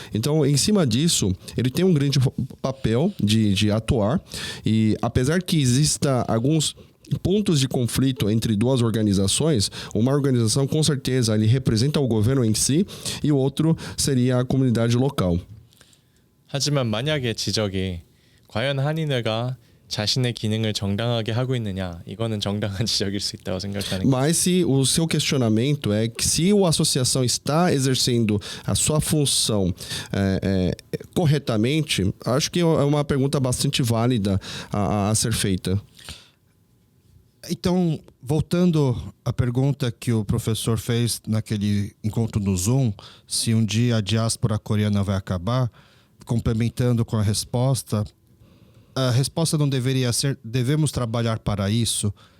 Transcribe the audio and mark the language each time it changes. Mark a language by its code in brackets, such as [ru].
[pt] Então, em cima disso, ele tem um grande papel de atuar, e apesar que exista alguns pontos de conflito entre duas organizações, uma organização com certeza ele representa o governo em si e o outro seria a comunidade local. [ko] 하지만 만약에 지적이 과연 한인회가 자신의 기능을 정당하게 하고 있느냐 이거는 정당한 지적일 수 있다고 생각하는 게 [pt] Mas se o seu questionamento é que se a associação está exercendo a sua função corretamente, acho que é uma pergunta bastante válida a ser feita. Então, voltando à pergunta que o professor fez naquele encontro no Zoom, se um dia a diáspora coreana vai acabar, complementando com a resposta não deveria ser devemos trabalhar para isso.